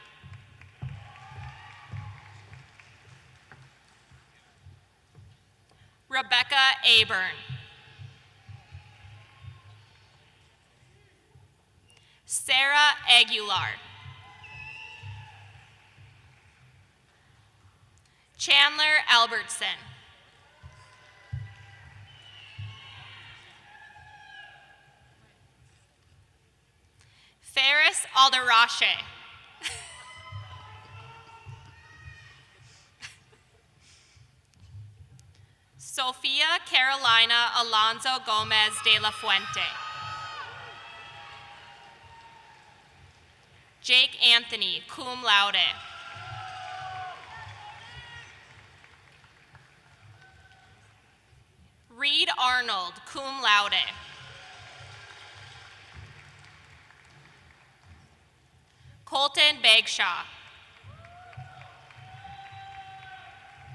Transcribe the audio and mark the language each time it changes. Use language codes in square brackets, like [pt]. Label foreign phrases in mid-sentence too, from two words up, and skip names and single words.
[en] Rebecca Aburn. Sarah Aguilar. Chandler Albertson. Ferris Alderache. Sofia Carolina Alonso Gomez de la Fuente. Jake Anthony, [la] cum laude. [en] Reed Arnold, [la] cum laude. [en] Colton Bagshaw.